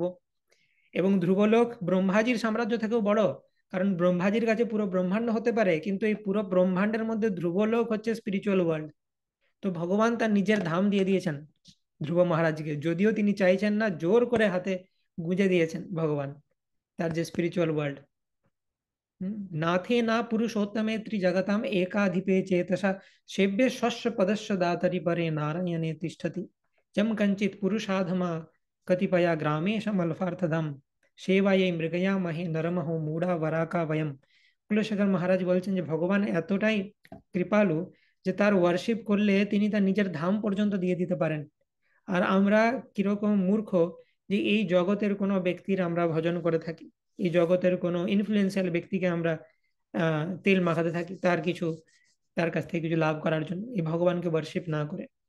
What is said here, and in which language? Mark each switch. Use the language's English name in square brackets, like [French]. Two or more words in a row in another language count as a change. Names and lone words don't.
[Bangla] এবং ধ্রুবলোক ব্রহ্মাজির সাম্রাজ্য থেকেও বড়, কারণ ব্রহ্মাজির কাছে পুরো ব্রহ্মাণ্ড হতে পারে, কিন্তু এই পুরো ব্রহ্মাণ্ডের মধ্যে ধ্রুবলোক হচ্ছে [English] spiritual world. [Bangla] তো ভগবান তার নিজের ধাম দিয়ে দিয়েছেন ধ্রুব মহারাজকে, যদিও তিনি চাইছেন না, জোর করে হাতে গুঁজে দিয়েছেন ভগবান তার যে [English] spiritual world. [Sanskrit] नाथे ना पुरुषोत्तमे त्रिजगताम एकाधिपे चेतसा सेव्य शस्य पदस्य दातरि परे नारायणे तिष्ठति जम कंचित पुरुषाधमा कतिपया ग्रामेशमल्पार्थदम सेवायै मृगया महे नरमहो मूढ़ा वराका वयम। [Bangla] কুলশেখর মহারাজ বলছেন যে ভগবান এতটাই কৃপালু যে তার ওয়ার্শিপ করলে তিনি তার নিজের ধাম পর্যন্ত দিয়ে দিতে পারেন। আর আমরা কিরকম মূর্খ যে এই জগতের কোনো ব্যক্তির আমরা ভজন করে থাকি, এই জগতের কোনো ইনফ্লুয়েন্সিয়াল ব্যক্তিকে আমরা তেল মাখাতে থাকি তার কিছু, তার কাছ থেকে কিছু লাভ করার জন্য, এই ভগবানকে ওয়ার্শিপ না করে।